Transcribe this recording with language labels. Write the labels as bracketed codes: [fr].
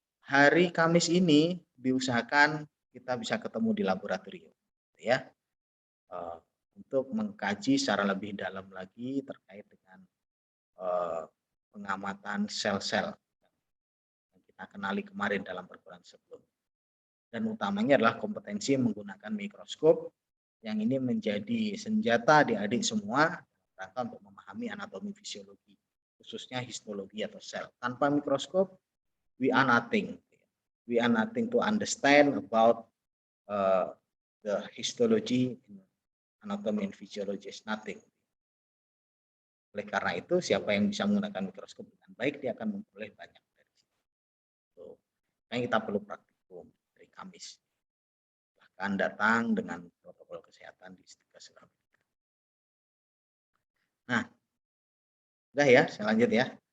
[id] Hari Kamis ini diusahakan kita bisa ketemu di laboratorium, ya, untuk mengkaji secara lebih dalam lagi terkait dengan pengamatan sel-sel yang kita kenali kemarin dalam perkuliahan sebelumnya. Dan utamanya adalah kompetensi menggunakan mikroskop yang ini menjadi senjata adik-adik semua rangka untuk memahami anatomi fisiologi, khususnya histologi atau sel. Tanpa mikroskop, [en] we are nothing. We are nothing to understand about the histology, anatomy and physiology is nothing. [id] Oleh karena itu, siapa yang bisa menggunakan mikroskop dengan baik, dia akan memperoleh banyak dari situ. Yang kita perlu praktikum dari Kamis. Bahkan datang dengan protokol kesehatan di Istika Surabaya. Nah, udah ya, saya lanjut ya.